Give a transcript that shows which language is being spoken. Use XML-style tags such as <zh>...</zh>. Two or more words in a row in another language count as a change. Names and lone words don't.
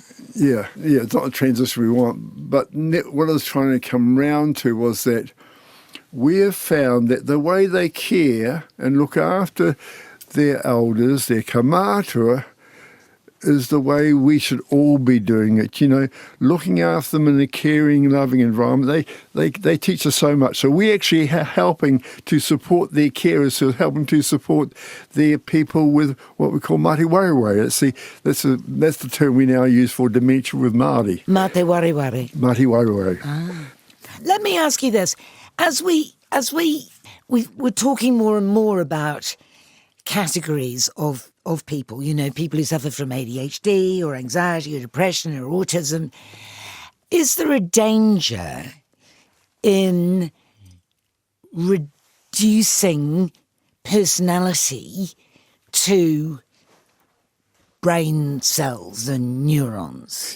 <en>Yeah, it's not a transition we want. But what I was trying to come round to was that we have found that the way they care and look after their elders, their kamata, is the way we should all be doing it. Looking after them in a caring, loving environment. They teach us so much. So we actually are helping to support their carers, who are helping to support their people with what we call</en> <mi>mate wariwari.</mi> <en>That's the term we now use for dementia with Māori.</en> <mi>Mate wariwari. Mate wariwari.</mi> <en>Let me ask you this: as we're talking more and more about categories of people, people who suffer from ADHD or anxiety or depression or autism. Is there a danger in reducing personality to brain cells and neurons?</en>